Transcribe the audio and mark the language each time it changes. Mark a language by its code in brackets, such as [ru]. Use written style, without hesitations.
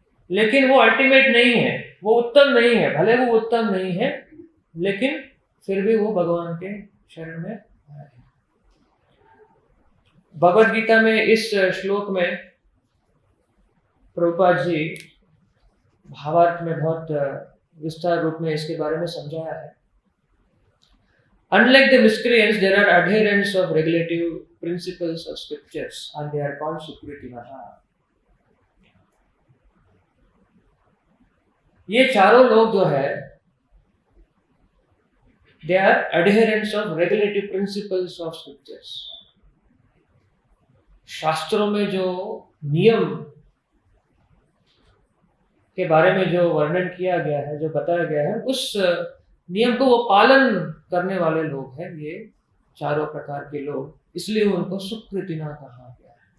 [hi] लेकिन वो अल्टीमेट नहीं है, वो उत्तम नहीं है। भले वो उत्तम नहीं है, लेकिन फिर भी वो भगवान के शरण में आए। भगवद गीता में इस श्लोक में प्रभुपाद जी भावार्थ में बहुत विस्तार रूप में इसके बारे में समझाया है। [en] Unlike the miscreants, there are adherents of regulative principles of scriptures and they are called Sukritinaha. [hi] ये चारों लोग जो है [en] they are adherents of regulative principles of scriptures. [hi] शास्त्रों में जो नियम के बारे में जो वर्णन किया गया है, जो बताया गया है, उस नियम को वो पालन करने वाले लोग हैं, ये चारों प्रकार के लोग। इसलिए उनको सुकृतिना कहा गया है।